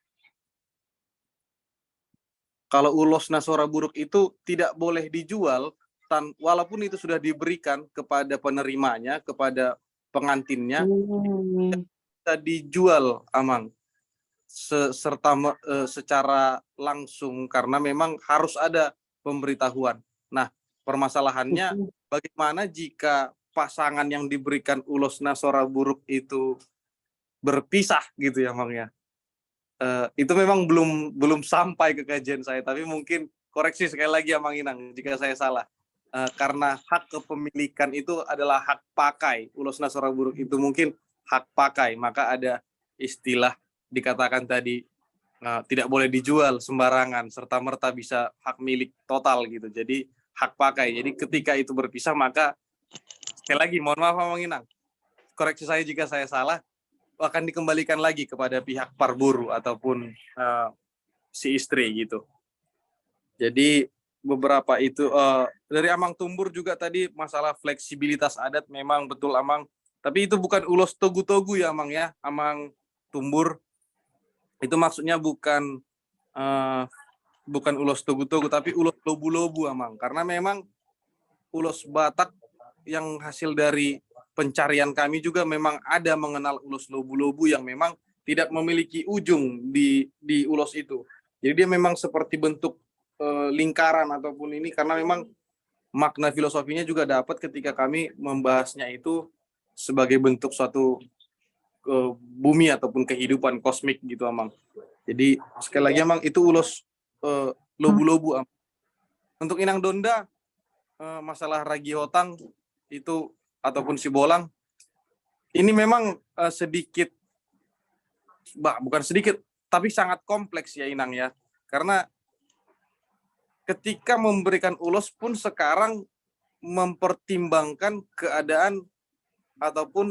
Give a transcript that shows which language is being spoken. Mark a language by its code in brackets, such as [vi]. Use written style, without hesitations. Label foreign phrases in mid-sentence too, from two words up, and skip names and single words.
[id] Kalau Ulos Nasora Buruk itu tidak boleh dijual walaupun itu sudah diberikan kepada penerimanya, kepada pengantinnya, bisa dijual Amang serta secara langsung, karena memang harus ada pemberitahuan. Nah, permasalahannya bagaimana jika pasangan yang diberikan ulos nasora buruk itu berpisah gitu ya Mang ya. Itu memang belum sampai ke kajian saya, tapi mungkin koreksi sekali lagi ya Mang Inang jika saya salah. Karena hak kepemilikan itu adalah hak pakai, ulos nasora buruk itu mungkin hak pakai, maka ada istilah dikatakan tadi tidak boleh dijual sembarangan serta merta bisa hak milik total gitu. Jadi hak pakai. Jadi ketika itu berpisah maka sekali lagi mohon maaf Mang Inang, koreksi saya jika saya salah, akan dikembalikan lagi kepada pihak parburu ataupun si istri gitu. Jadi beberapa itu dari Amang Tumbur juga tadi masalah fleksibilitas adat memang betul Amang, tapi itu bukan ulos togu-togu ya Amang ya, Amang Tumbur. Itu maksudnya bukan ulos togu-togu tapi ulos lobu-lobu Amang, karena memang ulos Batak yang hasil dari pencarian kami juga memang ada mengenal ulos lobu-lobu yang memang tidak memiliki ujung di ulos itu. Jadi dia memang seperti bentuk lingkaran ataupun ini, karena memang makna filosofinya juga dapat ketika kami membahasnya itu sebagai bentuk suatu bumi ataupun kehidupan kosmik gitu Amang. Jadi sekali lagi Amang itu ulos lobu-lobu Amang. Untuk Inang Donda masalah ragi hotang itu ataupun sibolang ini memang sedikit bukan sedikit tapi sangat kompleks ya Inang ya, karena ketika memberikan ulos pun sekarang mempertimbangkan keadaan ataupun